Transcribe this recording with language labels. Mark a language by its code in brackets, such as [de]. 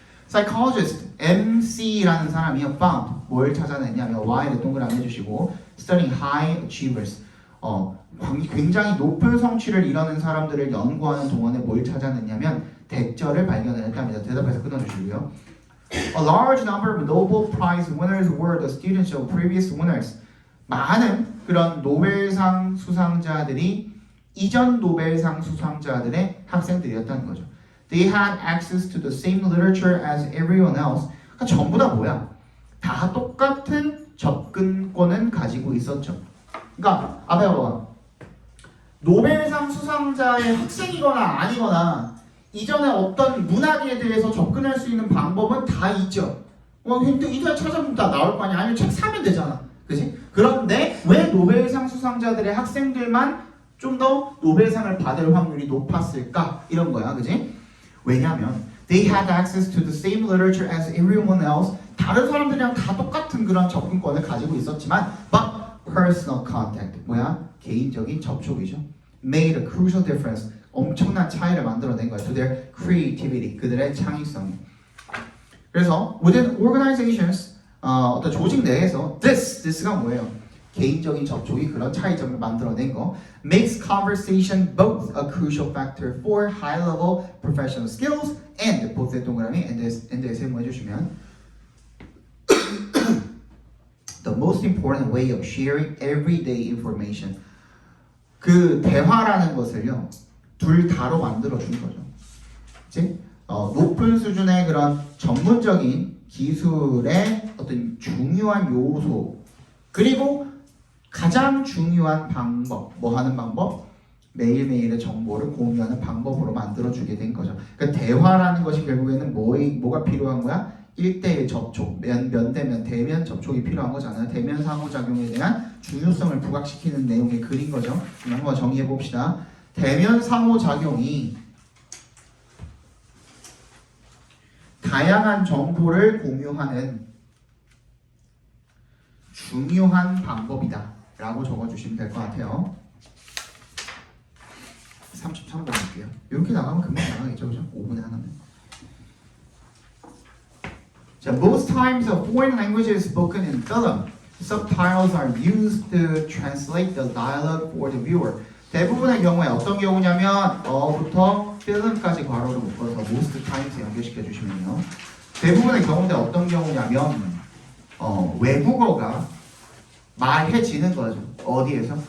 [ko] Psychologist, MC라는 사람이요, found, 뭘 찾아냈냐면 Y를 동그라미 해주시고 [en] studying high achievers, [ko] 굉장히 높은 성취를 이루는 사람들을 연구하는 동안에 뭘 찾아냈냐면 대절을 발견을 했답니다. 대답해서 끊어주시고요. [en] A large number of Nobel Prize winners were the students of previous winners. [ko] 많은 그런 노벨상 수상자들이 이전 노벨상 수상자들의 학생들이었다는 거죠. [en] They had access to the same literature as everyone else. [ko] 그러니까 전부 다 뭐야? 다 똑같은 접근권은 가지고 있었죠. 그러니까 앞에 봐봐. 노벨상 수상자의 학생이거나 아니거나 이전에 어떤 문학에 대해서 접근할 수 있는 방법은 다 있죠. 인터넷 찾아보면 다 나올 거 아니야. 아니면 책 사면 되잖아. 그치? 그런데 왜 노벨상 수상자들의 학생들만 좀 더 노벨상을 받을 확률이 높았을까? 이런 거야. 그치? 왜냐하면 [en] they had access to the same literature as everyone else. [ko] 다른 사람들이랑 다 똑같은 그런 접근권을 가지고 있었지만 [en] but personal contact, [ko] 뭐야? 개인적인 접촉이죠. [en] made a crucial difference. [ko] 엄청난 차이를 만들어낸 거야. [en] to their creativity, [ko] 그들의 창의성. 그래서 [en] within organizations, [ko] 어떤 조직 내에서 this가 뭐예요? 개인적인 접촉이 그런 차이점을 만들어낸 거. [en] makes conversation both a crucial factor for high-level professional skills and [ko] both의 동그라미 and에 세모 해주시면 [en] the most important way of sharing everyday information. [ko] 그 대화라는 것을요 둘 다로 만들어 주는 거죠. 그치? 높은 수준의 그런 전문적인 기술의 어떤 중요한 요소 그리고 가장 중요한 방법, 뭐 하는 방법? 매일매일의 정보를 공유하는 방법으로 만들어주게 된 거죠. 그러니까 대화라는 것이 결국에는 뭐가 필요한 거야? 1대1 접촉, 면대면, 대면 접촉이 필요한 거잖아요. 대면 상호작용에 대한 중요성을 부각시키는 내용의 글인 거죠. 한번 정리해 봅시다. 대면 상호작용이 다양한 정보를 공유하는 중요한 방법이다 라고 적어주시면 될 것 같아요. 33번 볼게요. 이렇게 나가면 금방 나가겠죠, 그죠? 5분에 하나면. [en] 자, most times a foreign language is spoken in film. Subtitles are used to translate the dialogue for the viewer. [ko] 대부분의 경우에 어떤 경우냐면 부터 film까지 괄호를 묶어서 most times 연결시켜 주시면요. 대부분의 경우인데 어떤 경우냐면 외국어가 말해지는 거죠. 어디에서?